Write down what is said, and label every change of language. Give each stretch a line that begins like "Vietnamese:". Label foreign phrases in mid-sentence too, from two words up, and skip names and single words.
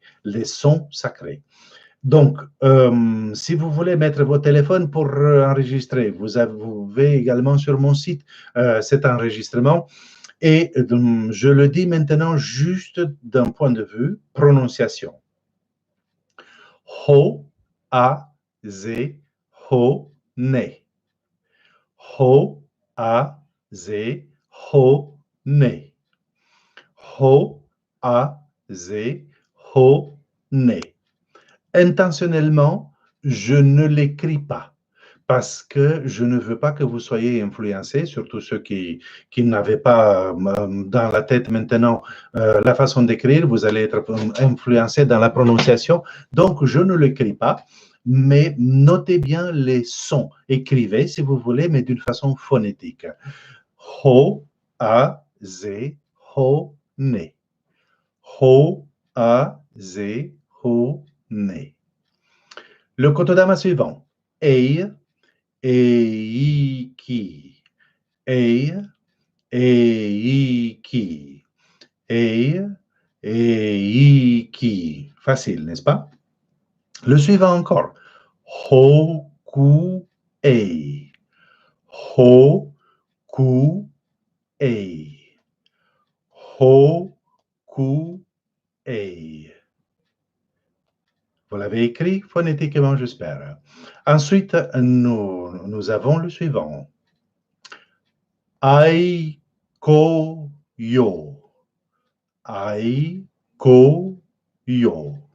French: Les sons sacrés. Donc, si vous voulez mettre vos téléphones pour enregistrer, vous avez également sur mon site cet enregistrement. Et je le dis maintenant juste d'un point de vue prononciation.
Japanese: Ho, a, z, ho, ne. Ho, a, z, ho, ne. Ho, a, z, ho, ne.
French: Intentionnellement, je ne l'écris pas parce que je ne veux pas que vous soyez influencés, surtout ceux qui n'avaient pas dans la tête maintenant la façon d'écrire, vous allez être influencés dans la prononciation. Donc, je ne l'écris pas, mais notez bien les sons. Écrivez si vous voulez, mais d'une façon phonétique.
Japanese: Ho, a, z, ho, ne. Ho, a, z, ho, ne.
French: Le Kotodama suivant.
Japanese: Ei, eiki. Ei, eiki. Ei, eiki.
French: Facile, n'est-ce pas? Le suivant encore.
Japanese: Hoku, ei. Hoku, ei. Hoku, ei.
French: Vous l'avez écrit phonétiquement, j'espère. Ensuite, nous avons le suivant.
Japanese: Aiko yo. Aiko yo.